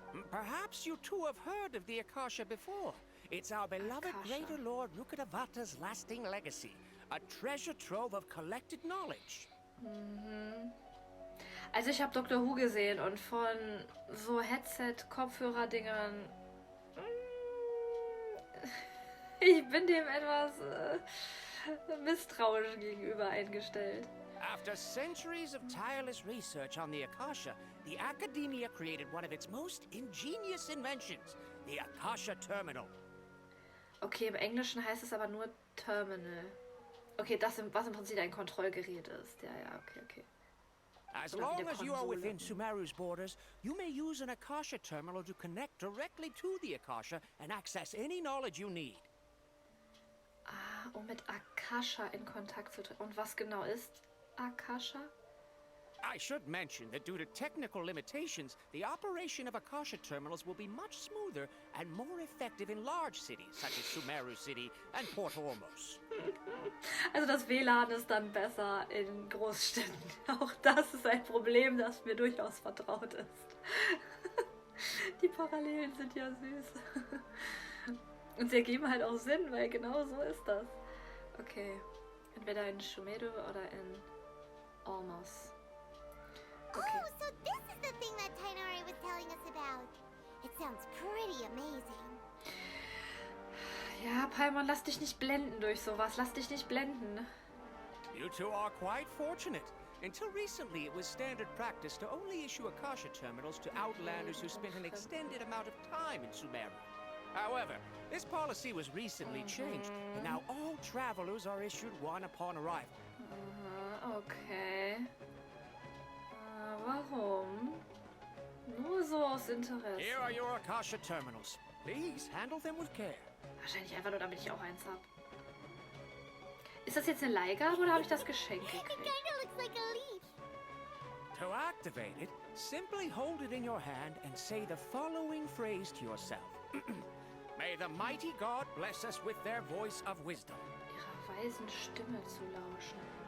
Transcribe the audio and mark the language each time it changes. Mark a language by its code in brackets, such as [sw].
[en] Perhaps you two have heard of the Akasha before. It's our beloved Akasha. Greater Lord Rukkhadevata's lasting legacy. A treasure trove of collected knowledge. [de] Also ich habe Dr. Who gesehen und von so Headset-Kopfhörer-Dingern... Ich bin dem etwas misstrauisch gegenüber eingestellt. [en] After centuries of tireless research on the Akasha, the Academia created one of its most ingenious inventions, the Akasha Terminal. [de] Okay, im Englischen heißt es aber nur Terminal. Okay, das, was im Prinzip ein Kontrollgerät ist. Ja, okay. [en] As [de] Oder wie [en] long [de] eine [en] as you are [de] Konsole. [en] within Sumeru's borders, you may use an Akasha Terminal to connect directly to the Akasha and access any knowledge you need. [de] Ah, um mit Akasha in Kontakt zu treten. Und was genau ist Akasha? [en] I should mention that due to technical limitations, the operation of Akasha terminals will be much smoother and more effective in large cities such as Sumeru City and Port Ormos. [de] Also das WLAN ist dann besser in Großstädten. Auch das ist ein Problem, das mir durchaus vertraut ist. Die Parallelen sind ja süß. Und sie ergeben halt auch Sinn, weil genau so ist das. Okay. Entweder in Sumeru oder in Ormos. Okay. [en] Oh, so this is the thing that Tainari was telling us about. It sounds pretty amazing. [de] Ja, Paimon, lass dich nicht blenden durch sowas. Lass dich nicht blenden. [en] You two are quite fortunate. Until recently, it was standard practice to only issue Akasha terminals to outlanders who spent an extended amount of time in Sumeru. However, this policy was recently changed, and now all travelers are issued one upon arrival. [de] Okay. Warum? Nur so aus Interesse. [en] Here are your Akasha terminals. Please handle them with care. [de] Wahrscheinlich einfach nur, damit ich auch eins habe. Ist das jetzt eine Leihgabe oder habe ich das Geschenk [en] It [de] gekriegt? [en] kinda looks like a leaf. To activate it, simply hold it in your hand and say the following phrase to yourself. May the mighty God bless us with their voice of wisdom. [de] Ihrer weisen Stimme zu lauschen.